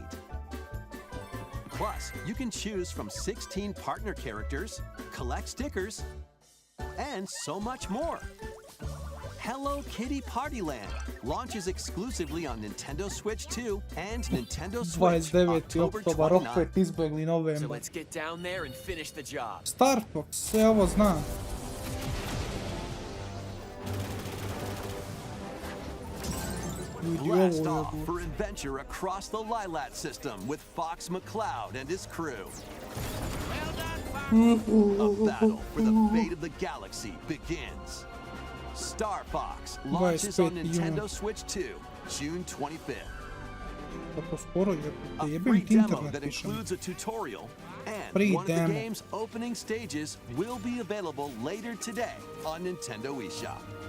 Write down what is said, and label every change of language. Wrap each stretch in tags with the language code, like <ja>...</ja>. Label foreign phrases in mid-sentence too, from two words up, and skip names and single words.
<en>Plus, you can choose from 16 partner characters, collect stickers, and so much more. Hello Kitty Partyland launches exclusively on Nintendo Switch 2 and Nintendo Switch 29. October</en> <sr>oktobar, 29. opet izbjegli</sr> <en>So</en> <sr>novembar.</sr> <en>let's get down there and finish the job.</en> <sr>Star Fox, sve ovo znam.</sr> <en>Blast off for adventure across the Lilat system with Fox McCloud and his crew. A battle for the fate of the galaxy begins. Star Fox launches on</en> <sr>25. juna.</sr> <en>Nintendo Switch 2, June 25th.</en> <sr>Kako skoro je,</sr> <en>A</en> <sr>jebim</sr> <en>free</en> <sr>ti</sr> <en>demo</en> <sr>internet</sr> <en>that</en> <sr>više.</sr> <en>includes a tutorial and And one of the</en> <sr>demo.</sr> <en>game's opening stages will be available later today on Nintendo eShop.</en>